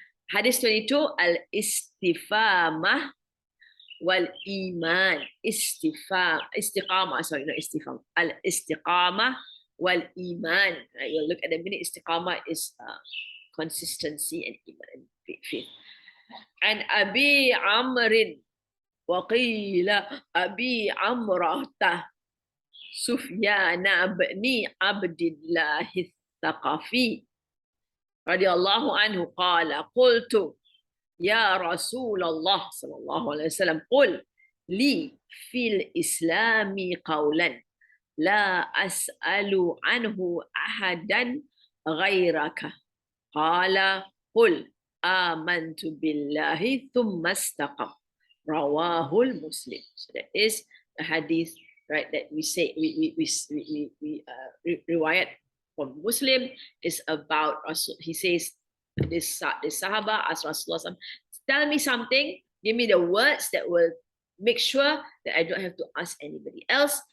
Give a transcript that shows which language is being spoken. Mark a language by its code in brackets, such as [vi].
[en] Hadith 22, Al-Istifamah wal-Iman. Istiqamah, sorry, not istifam. Al-Istiqamah wal-Iman. Right, you'll look at the minute. Istiqamah is consistency and iman and faith. [ar] And Abi Amrin وقيل أبي عمرة سفيان بن عبد الله الثقفي رضي الله عنه قال قلت يا رسول الله صلى الله عليه وسلم قل لي في الإسلام قولا لا أسأل عنه أحدا غيرك قال قل آمنت بالله ثم استقم Rawahul Muslim. [en] So that is the hadith, right? That we say we riwayat from Muslim is about Rasul. He says this Sahaba asked Rasulullah, tell me something, give me the words that will make sure that I don't have to ask anybody else.